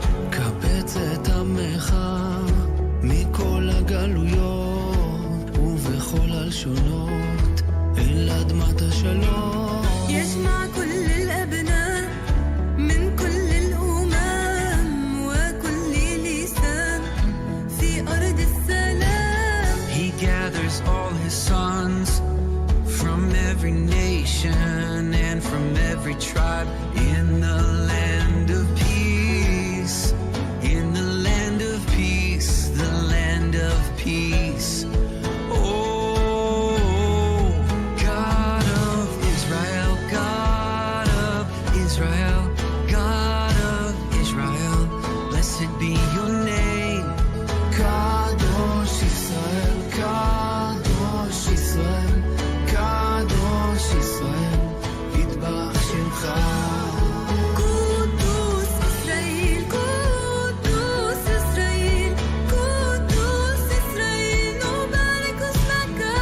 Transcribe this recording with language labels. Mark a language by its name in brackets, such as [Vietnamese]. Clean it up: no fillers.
[Hebrew] קבץ את עמך מכל הגלויות ובכל הלשונות אל אדמת השלום. [Arabic] يجمع كل الأبناء من كل الأمم وكل لسان في أرض السلام. [English] He gathers all his sons from every nation and from every tribe in the land of peace. In the land of peace, the land of peace. Oh, God of Israel, God of Israel, God of Israel, blessed be your name. [Hebrew] Kadosh Israel, Kadosh Israel, Kadosh Israel, יתברך שמך. [Arabic] قدوس إسرائيل قدوس إسرائيل قدوس إسرائيل نبارك اسمك.